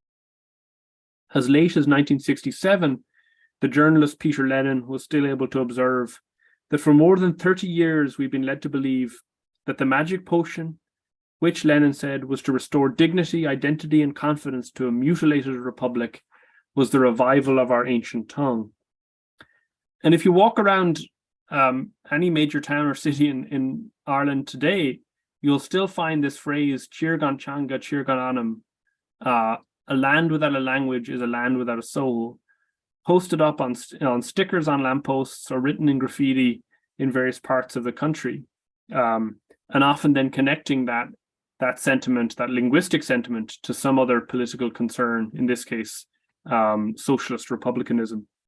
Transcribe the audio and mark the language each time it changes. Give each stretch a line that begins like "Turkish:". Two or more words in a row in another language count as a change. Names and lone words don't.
English: As late as 1967, the journalist Peter Lennon was still able to observe that for more than 30 years we've been led to believe that the magic potion, which Lennon said was to restore dignity, identity, and confidence to a mutilated republic, was the revival of our ancient tongue. And if you walk around any major town or city in Ireland today, you'll still find this phrase,
Irish: Tír gan teanga, tír gan anam,
English: a land without a language is a land without a soul, posted up on stickers on lampposts or written in graffiti in various parts of the country, and often then connecting that sentiment, that linguistic sentiment, to some other political concern, in this case, socialist republicanism.